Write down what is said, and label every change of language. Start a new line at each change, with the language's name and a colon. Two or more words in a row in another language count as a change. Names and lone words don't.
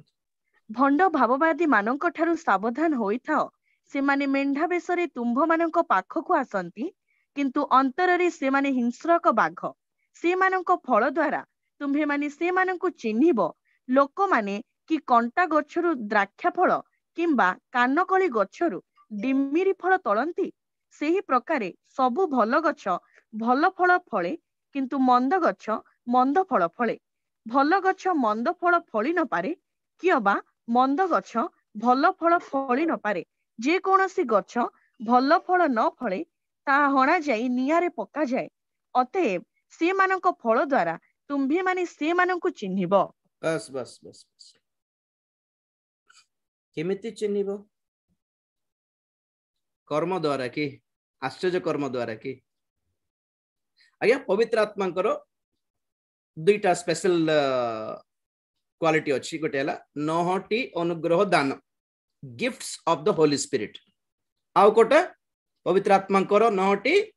Odia: ଭଣ୍ଡ ଭାବବାଦୀ ମାନଙ୍କ ଠାରୁ ସାବଧାନ ହୋଇଥାଅ ସେ ମାନେ ମେଣ୍ଢା ବେଶରେ ତୁମ୍ଭ ମାନଙ୍କ ପାଖକୁ ଆସନ୍ତି କିନ୍ତୁ ଅନ୍ତର ରେ ସେ ମାନେ ହିଂସ୍ରକ ବାଘ ସେ ମାନଙ୍କ ଫଳ ଦ୍ୱାରା ତୁମ୍ଭେ ମାନେ ସେ ମାନଙ୍କ ଚିହ୍ନିବ ଲୋକ ମାନେ କି କଣ୍ଟା ଗଛରୁ ଦ୍ରାକ୍ଷା ଫଳ କିମ୍ବା କାନକଲି ଗଛରୁ ଡିମିରି ଫଳ ତୋଳନ୍ତି ସେହି ପ୍ରକାରେ ସବୁ ଭଲ ଗଛ ଭଲ ଫଳ ଫଳେ କିନ୍ତୁ ମନ୍ଦ ଗଛ ମନ୍ଦ ଫଳ ଫଳେ ଭଲ ଗଛ ମନ୍ଦ ଫଳ ଫଳି ନ ପାରେ କିମ୍ବା ମନ୍ଦ ଗଛ ଭଲ ଫଳ ଫଳି ନ ପାରେ ଯେ କୌଣସି ଗଛ ଭଲ ଫଳ ନ ଫଳେ ତା ହଣା ଯାଇ ନିଆଁରେ ପକା ଯାଏ ଅତଏବ ସେ ମାନଙ୍କ ଫଳ ଦ୍ୱାରା ତୁମ୍ଭେ ମାନେ ସେ ମାନଙ୍କ ଚିହ୍ନିବ ବସ୍ କେମିତି ଚିହ୍ନିବ କର୍ମ ଦ୍ୱାରା କି ଆଶ୍ଚର୍ଯ୍ୟ କର୍ମ ଦ୍ୱାରା କି ଆଜ୍ଞା ପବିତ୍ର ଆତ୍ମା ଦୁଇଟା
English: special quality
Odia: ଅଛି ଗୋଟେ ହେ 9ଟି ଅନୁଗ୍ରହ ଦାନ
English: gifts of the Holy Spirit
Odia: ଆଉ କୋଟା ପବିତ୍ର ଆତ୍ମା 9ଟି